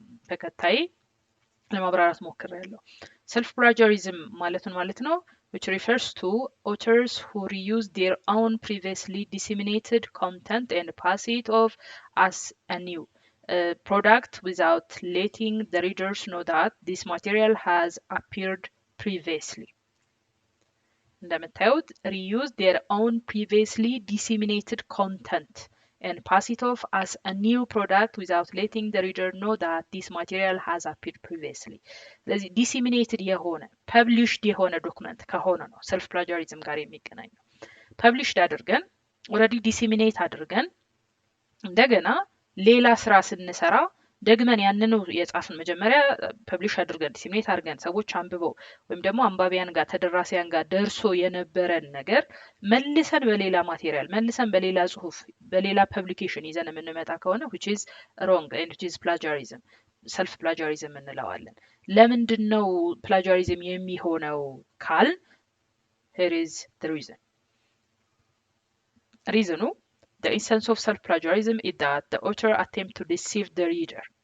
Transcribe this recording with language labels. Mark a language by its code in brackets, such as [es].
[am] ተከታይ ለማብራራት ሞክሬያለሁ። ሰልፍ ፕላጃሪዝም ማለት ነው [en] which refers to authors who reuse their own previously disseminated content and pass it off as a new product without letting the readers know that this material has appeared previously. እንደምታዩት reuse their own previously disseminated content and pass it off as a new product without letting the reader know that this material has appeared previously. [am] ስለዚህ disseminated የሆነ published የሆነ ዶክመንት ከሆነ ነው ሰልፍ ፕላጃሪዝም ጋር የሚገናኘው። published አድርገን already disseminate አድርገን እንደገና ሌላ ስራ ስንሰራ ደግመን ያንኑ የጻፍን መጀመሪያ ፐብሊሽ አድርገን ዲሲሚኔት አድርገን ሰዎች አንብበው ወይም ደግሞ አንባቢያን ጋር ተደራሲያን ጋር ደርሶ የነበረን ነገር መልሰን በሌላ ማቴሪያል መልሰን በሌላ ጽሁፍ በሌላ ፐብሊኬሽን ይዘን የምንመጣ ከሆነ [en] which is wrong and which is plagiarism [am] ሰልፍ ፕላጃሪዝም እንለዋለን። ለምንድነው ፕላጃሪዝም የሚሆነው ካል [en] here is the reason The essence of self-plagiarism is that the author attempts to deceive the reader.